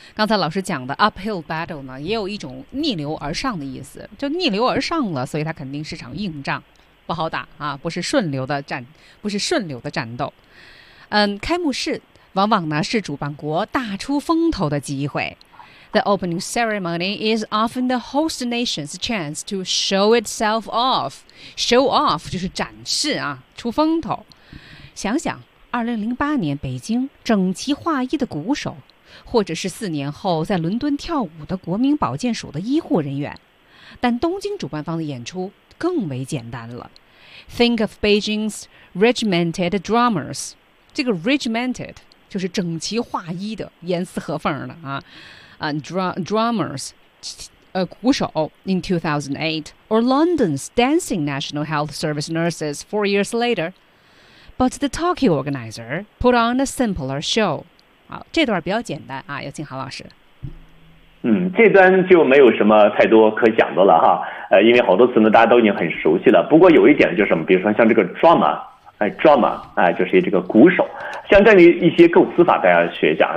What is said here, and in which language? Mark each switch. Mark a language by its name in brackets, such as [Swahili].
[Chinese] 刚才老师讲的 uphill battle 呢，也有一种逆流而上的意思，就逆流而上了，所以它肯定是场硬仗，不好打啊，不是顺流的战斗。开幕式往往呢是主办国大出风头的机会。 [English] The opening ceremony is often the host nation's chance to show itself off. [Chinese] Show off 就是展示啊，出风头。想想。 2008年北京整齐划一的鼓手，或者是4年后在伦敦跳舞的国民保健署的医护人员，但东京主办方的演出更为简单了。 [English] Think of Beijing's regimented drummers， [Chinese] 这个 regimented 就是整齐划一的、严丝合缝的啊。 [English] Drummers， [Chinese] 鼓手 [English] in 2008， or London's dancing National Health Service nurses 4 years later。 But the Tokyo organizer put on a simpler show. [Chinese] 好，这段比较简单啊，有请郝老师。这段就没有什么太多可讲的了哈。因为好多词呢，大家都已经很熟悉了。不过有一点就是什么，比如说像这个 drama， 就是这个鼓手。像这里一些构词法，大家学一下。